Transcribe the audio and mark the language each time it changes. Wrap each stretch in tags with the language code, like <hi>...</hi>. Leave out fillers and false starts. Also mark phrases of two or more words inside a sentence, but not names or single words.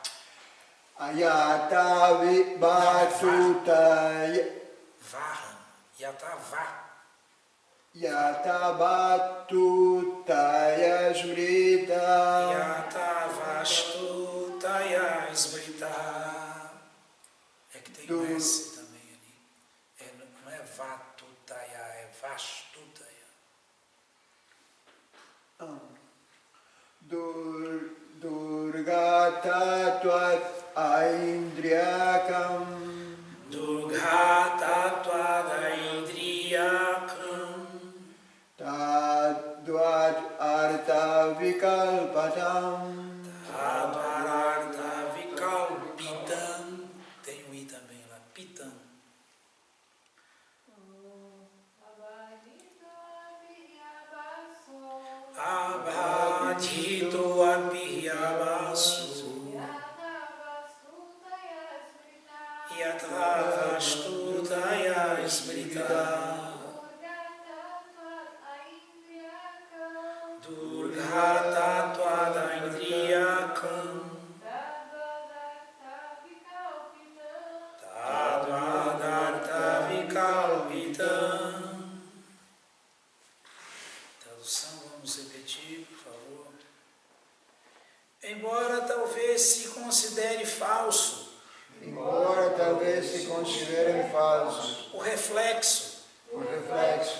<sa>अयत वित्वतुतय. वहम्। यत व. यत वतुतय स्मृत. यत वस्तुतया स्मृत.</sa> <pt>É que tem um S também ali. Não é vatutaya, é vastutaya.</pt> <sa>दुर्गत त्वत् ऐन्द्रियकम्. दुर्घट त्वदैद्रियकम्. तद्वत् अर्थ विकल्पतम्. तद्वरार्थ विकल्पितम्.</sa> <pt>Tem um I também lá.</pt> <sa>पितम्। अभधितो अपि अबसो. यतवस्तुतया स्मृत. दुर्घट त्वदैन्द्रियकम्. तद्वदर्थ विकल्पितम्.</sa> <pt>Tradução, vamos repetir, por favor. Embora talvez se considere falso Embora talvez se considerem falsos o reflexo o reflexo</pt>